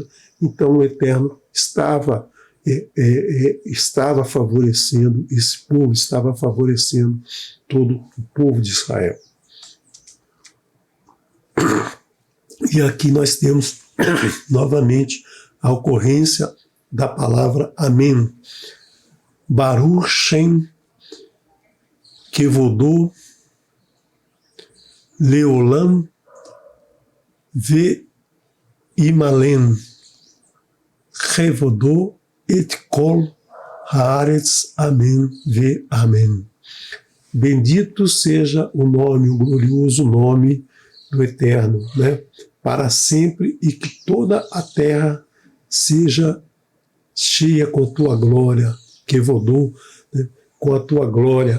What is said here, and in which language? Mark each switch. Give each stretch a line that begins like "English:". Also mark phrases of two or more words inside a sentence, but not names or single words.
Portuguese: Então o Eterno estava favorecendo esse povo, estava favorecendo todo o povo de Israel. E aqui nós temos novamente a ocorrência da palavra amém.
Hebrew: ברוך שם כבודו לעולם וימלא כבודו את כל הארץ אמן ואמן.
Portuguese: Bendito seja o nome, o glorioso nome do Eterno, né? Para sempre, e que toda a terra seja cheia com a tua glória, Kevodô, né, com a tua glória.